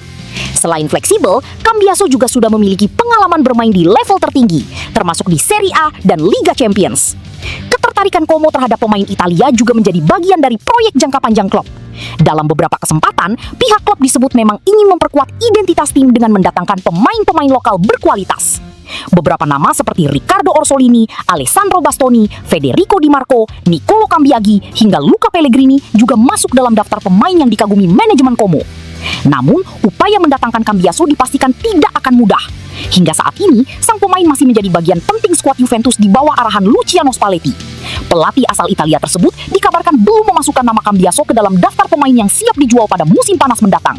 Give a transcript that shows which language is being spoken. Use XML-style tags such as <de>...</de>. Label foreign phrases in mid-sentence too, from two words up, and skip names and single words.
<id>Selain fleksibel, Cambiaso juga sudah memiliki pengalaman bermain di level tertinggi, termasuk di Serie A dan Liga Champions. Ketertarikan Como terhadap pemain Italia juga menjadi bagian dari proyek jangka panjang klub. Dalam beberapa kesempatan, pihak klub disebut memang ingin memperkuat identitas tim dengan mendatangkan pemain-pemain lokal berkualitas. Beberapa nama seperti Riccardo Orsolini, Alessandro Bastoni, Federico Di Marco, Nicolo Cambiaghi, hingga Luca Pellegrini juga masuk dalam daftar pemain yang dikagumi manajemen Como. Namun, upaya mendatangkan Cambiaso dipastikan tidak akan mudah. Hingga saat ini, sang pemain masih menjadi bagian penting skuad Juventus di bawah arahan Luciano Spalletti. Pelatih asal Italia tersebut dikabarkan belum memasukkan nama Cambiaso ke dalam daftar pemain yang siap dijual pada musim panas mendatang.</id>